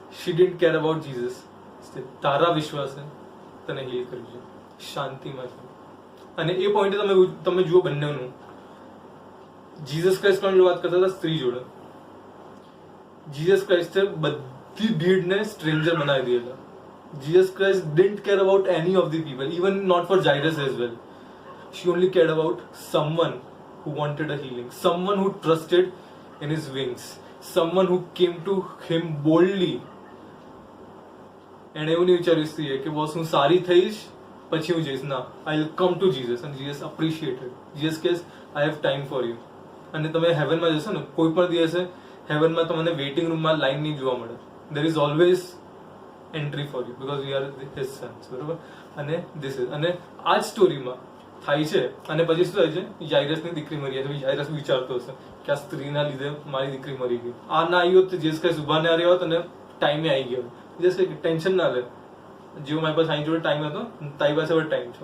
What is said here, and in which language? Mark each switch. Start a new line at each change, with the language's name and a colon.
English: She didn't care about Jesus.
Gujarati: તારા વિશ્વાસે તને heel કર્યું છે, શાંતિમાં છે. અને એ પોઈન્ટે તમે જુઓ બંનેનું. જીસસ ક્રાઇસ્ટ પણ વાત કરતા હતા સ્ત્રી જોડે. જીસસ ક્રાઇસ્ટે બધી ભીડને સ્ટ્રેન્જર બનાવી દીધેલા.
English: Jesus Christ didn't care about any of the people, even not for Jairus as well. She only cared about someone who wanted a healing, someone who trusted in his wings, someone who came to him boldly.
Gujarati: And એવું નહીં વિચાર્યું સ્ત્રીએ કે boss હું સારી થઈશ પછી હું જઈશ.
English: ના, I will come to Jesus and Jesus appreciated. Jesus says I have time for you.
Gujarati: અને તમે હેવનમાં જશો ને કોઈ પણ દિવસે હેવનમાં તમને વેઇટિંગ રૂમમાં લાઈન નહીં જોવા મળે.
English: There is always entry for you because we are his sons, બરોબર.
Gujarati: અને
English: this is
Gujarati: અને આ જ સ્ટોરીમાં થાય છે. અને પછી શું થાય છે? જાયરસની દીકરી મરી જાય છે. જાયરસ વિચારતો હશે કે આ સ્ત્રીના લીધે મારી દીકરી મરી ગઈ. આ ના આવી હોત તો જીસસ ક્રાઇસ્ટ ઉભા ના રહ્યો હોત અને ટાઈમે આવી ગયો. જીસસ કે ટેન્શન ના લે, જેવું મારી પાસે અહીં જોડે ટાઈમ હતો તારી પાસે હવે ટાઈમ છે.